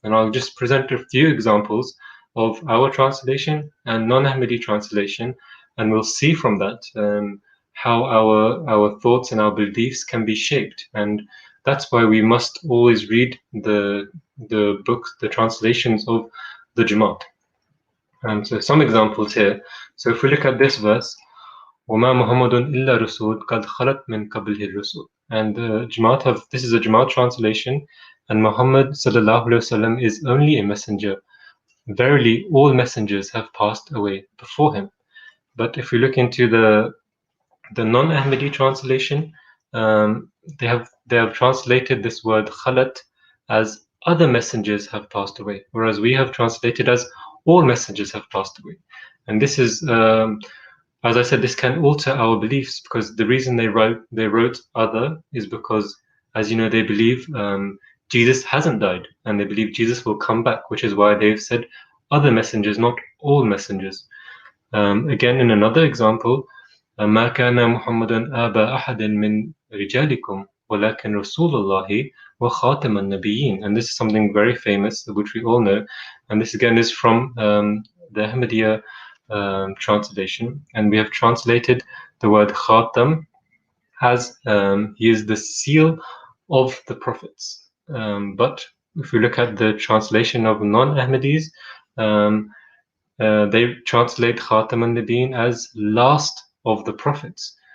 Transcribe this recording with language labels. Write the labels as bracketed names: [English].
[English] And I'll just present a few examples of our translation and non-Ahmadi translation, and we'll see from that how our thoughts and our beliefs can be shaped. And that's why we must always read the books, the translations of the Judgement. So some examples here. So if we look at this verse, [Arabic] وَمَا مُحَمَّدٌ إِلَّا رَسُولٌ قَدْ خَلَتْ مِنْ قَبْلِهِ الرُّسُلُ. [English] And this is a Judgement translation, and Muhammad [Arabic] sallallahu alaihi wasallam [English] is only a messenger. Verily, all messengers have passed away before him. But if we look into the non-Ahmadi translation, they have translated this word khalat as other messengers have passed away, whereas we have translated as all messengers have passed away. And this is, as I said, this can alter our beliefs, because the reason they wrote other is because, as you know, they believe Jesus hasn't died, and they believe Jesus will come back, which is why they've said other messengers, not all messengers. Again, in another example, [Arabic] ما كان محمد أبا أحد من رجالكم ولكن رسول الله وخاتم النبيين. [English] And this is something very famous, which we all know. And this again is from the Ahmadiyya translation. And we have translated the word khatam as he is the seal of the prophets. But if we look at the translation of non-Ahmadis, they translate Khatam al-Nabiyyin as last of the prophets.